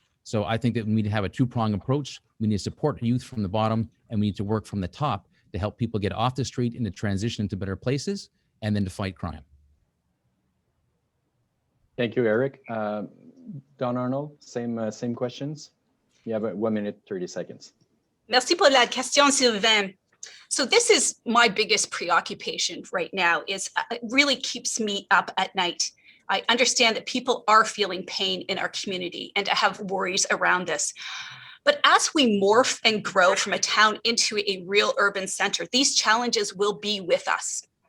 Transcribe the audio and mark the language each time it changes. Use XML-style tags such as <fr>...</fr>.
<en>So I think that we need to have a two-pronged approach. We need to support youth from the bottom, and we need to work from the top to help people get off the street and to transition to better places, and then to fight crime. Thank you, Eric. Don Arnold, same questions. You have 1 minute, 30 seconds.</en> <fr>Merci pour la question, Sylvain.</fr> <en>So this is my biggest preoccupation right now. It really keeps me up at night. I understand that people are feeling pain in our community and I have worries around this. But as we morph and grow from a town into a real urban center, these challenges will be with us.</en>